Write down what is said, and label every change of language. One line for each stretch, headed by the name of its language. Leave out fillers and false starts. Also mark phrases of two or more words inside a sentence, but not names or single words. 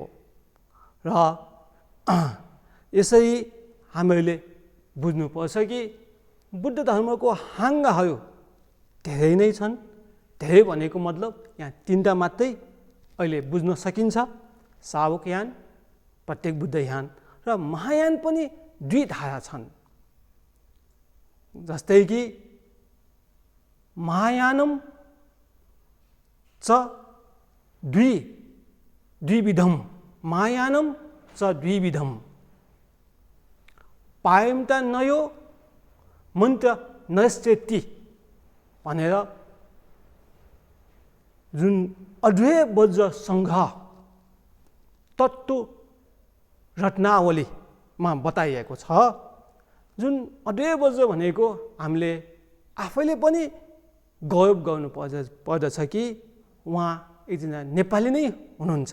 Nepali: र यसरी हामीले बुझ्नुपर्छ कि बुद्ध धर्मको हाँगाहरू धेरै नै छन्। धेरै भनेको मतलब यहाँ तीनटा मात्रै अहिले बुझ्न सकिन्छ, श्रावकयान, प्रत्येक बुद्धयान र महायान पनि दुई धारा छन्। जस्तै कि
Sanskrit: महायानम च द्विविधम महायानम च द्विविधम पायमता नयो मन्त्र नश्चेति
Nepali: भनेर जुन अद्वैय वज्र सङ्घ तत्त्व रत्नावलीमा बताइएको छ। जुन अद्वैय वज्र भनेको हामीले आफैले पनि गौरव गर्नु पर्दछ कि उहाँ एकजना नेपाली नै हुनुहुन्छ।